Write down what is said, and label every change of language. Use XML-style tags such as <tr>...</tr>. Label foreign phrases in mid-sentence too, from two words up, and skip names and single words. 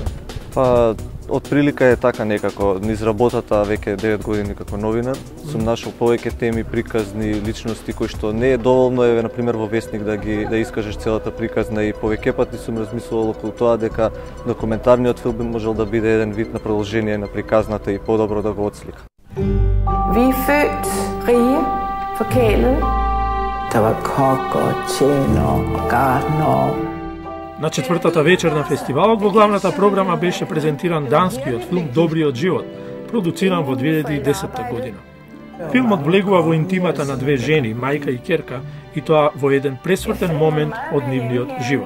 <mk>Па, од прилика е така некако, низ работата веќе 9 години како новинар, сум нашол повеќе теми, приказни, личности кои што не е доволно еве на пример во весник да искажеш целата приказна и повеќе пати сум размислувал околу тоа дека документарниот филм би можел да биде еден вид на продолжение на приказната и подобро да го отслика.</mk> <da>Vi er født rige, forkælede. Der var kokker, tjener og gartner.</da> <mk>На четвртата вечер на фестивалот во главната програма беше презентиран данскиот филм Добриот живот, продуциран во 2010 година. Филмот влегува во интимата на две жени, мајка и ќерка, и тоа во еден пресвртен момент од нивниот живот.</mk>